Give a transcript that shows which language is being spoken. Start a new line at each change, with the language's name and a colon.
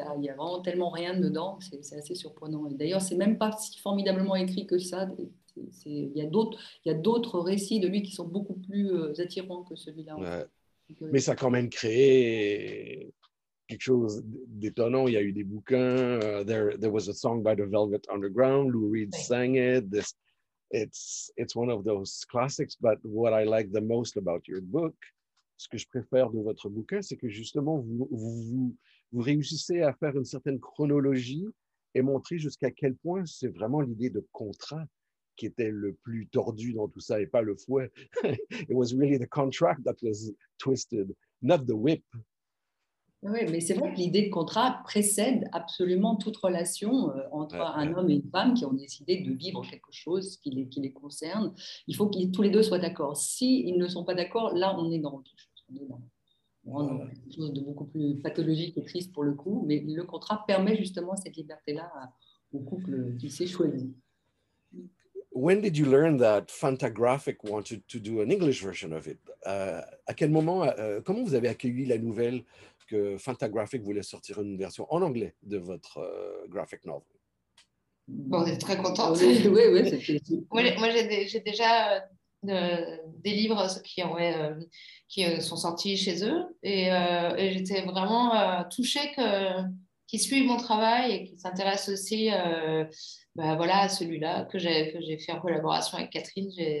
French: Il n'y a vraiment tellement rien dedans, c'est assez surprenant. Et d'ailleurs, c'est même pas si formidablement écrit que ça. Il y a d'autres récits de lui qui sont beaucoup plus attirants que celui-là. Ouais. Mais ça a quand même créé quelque chose d'étonnant. Il y a eu des bouquins.
English: There was a song by the Velvet Underground. Lou Reed sang it. It's one of those classics.
French: But what I like the most about your book, ce que je préfère de votre bouquin, c'est que justement, vous réussissez à faire une certaine chronologie et montrer jusqu'à quel point c'est vraiment l'idée de contrat qui était le plus tordu dans tout ça et pas le fouet.
English: It was really the contract that was twisted, not the whip.
French: Oui, mais c'est vrai que l'idée de contrat précède absolument toute relation entre un homme et une femme qui ont décidé de vivre quelque chose qui les concerne. Il faut qu'ils tous les deux soient d'accord. S'ils ne sont pas d'accord, là, on est dans autre chose. On est dans quelque chose de beaucoup plus pathologique et triste pour le coup, mais le contrat permet justement cette liberté-là au couple qui s'est choisi.
English: When did you learn that Fantagraphic wanted to do an English version of it?
French: À quel moment, comment vous avez accueilli la nouvelle que Fantagraphic voulait sortir une version en anglais de votre graphic novel? Bon, on est très contents. Oui, moi, j'ai déjà des livres qui sont sortis chez eux et j'étais vraiment touchée qu'ils suivent mon travail et qu'ils s'intéressent aussi voilà, à celui-là que j'ai fait en collaboration avec Catherine.